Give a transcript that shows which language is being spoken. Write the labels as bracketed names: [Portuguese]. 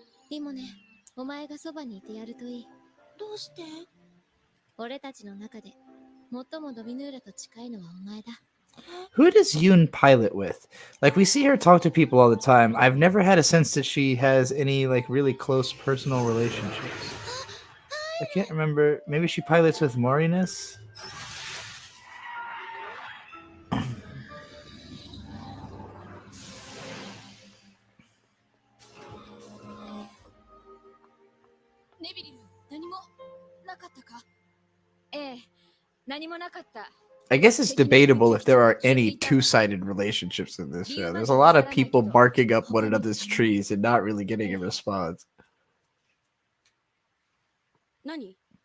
[Japanese] でもね、お前がそばにいてやるといい。どうして？俺たちの中で最もドミヌーラと近いのはお前だ。 [English] Who does Yoon pilot with? Like, we see her talk to people all the time. I've never had a sense that she has any, like, really close personal relationships. I can't remember. Maybe she pilots with Morinus? [Japanese] ネビリル、何もなかったか？ええ、何もなかった。 [English] I guess it's debatable if there are any two-sided relationships in this show. There's a lot of people barking up one another's trees and not really getting a response. [Japanese] 何？